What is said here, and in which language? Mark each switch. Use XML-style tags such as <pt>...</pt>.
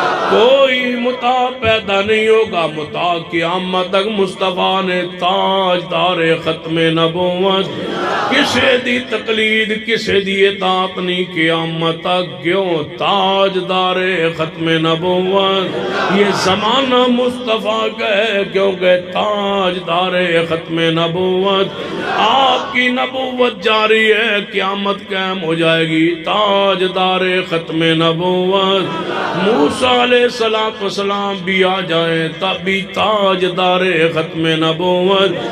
<ur>کوئی مطاع پیدا نہیں ہوگا، مطاع قیامت تک مصطفیٰ نے تاجدار ختم نبوت.</ur> <pa>کسے دی تقلید کسے دی اطاعت نہیں قیامت تک.</pa> <ur>کیوں؟ تاجدار ختم نبوت. یہ زمانہ مصطفیٰ کا ہے کیونکہ تاجدار ختم نبوت. آپ کی نبوت جاری ہے، قیامت قائم ہو جائے گی. تاجدار ختم نبوت. موسیٰ علیہ السلام بھی آ جائیں تب بھی تاجدار ختم نبوت.</ur>